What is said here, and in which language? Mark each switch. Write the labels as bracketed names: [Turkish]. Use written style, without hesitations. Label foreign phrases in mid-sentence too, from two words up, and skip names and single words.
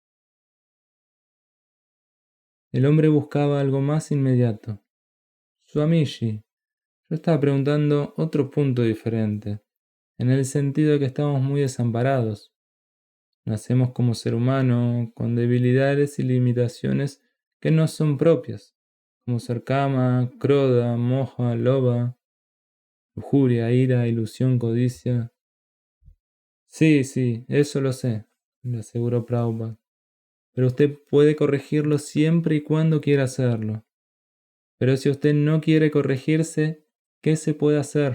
[Spanish] El hombre buscaba algo más inmediato. Swamiji, yo estaba preguntando otro punto diferente, en el sentido de que estamos muy desamparados. Nacemos como ser humano, con debilidades y limitaciones que no son propias, como ser [Sanskrit] kama, kroda, moha, loba, [Spanish] lujuria, ira, ilusión, codicia. Sí, eso lo sé, le aseguró Prabhupada. Pero usted puede corregirlo siempre y cuando quiera hacerlo. Pero si usted no quiere corregirse, ¿qué se puede hacer?